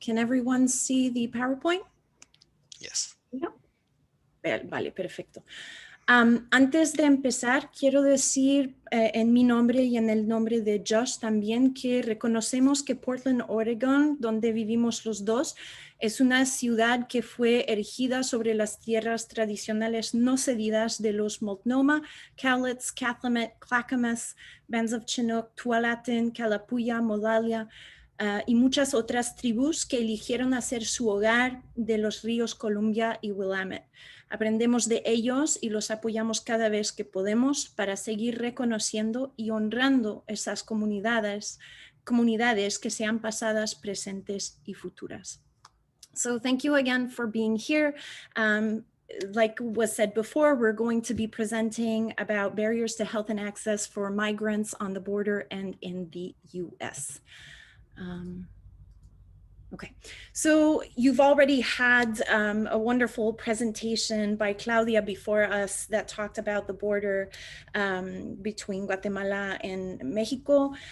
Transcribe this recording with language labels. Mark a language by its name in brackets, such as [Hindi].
[English] Can everyone see the PowerPoint? Yes. [Spanish] Vale, perfecto. Antes de empezar, quiero decir en mi nombre y en el nombre de Josh también que reconocemos que Portland, Oregon, donde vivimos los dos, es una ciudad que fue erigida sobre las tierras tradicionales no cedidas de los Multnomah, Cowlitz, Cathlamet, Clackamas, Bands of Chinook, Tualatin, Kalapuya, Modalia, y muchas otras tribus que eligieron hacer su hogar de los ríos Columbia y Willamette. Aprendemos de ellos y los apoyamos cada vez que podemos para seguir reconociendo y honrando esas comunidades que sean pasadas, presentes y futuras. [English] So thank you again for being here. Like was said before, we're going to be presenting about barriers to health and access for migrants on the border and in the US. Okay, so you've already had a wonderful presentation by Claudia before us that talked about the border between Guatemala and Mexico.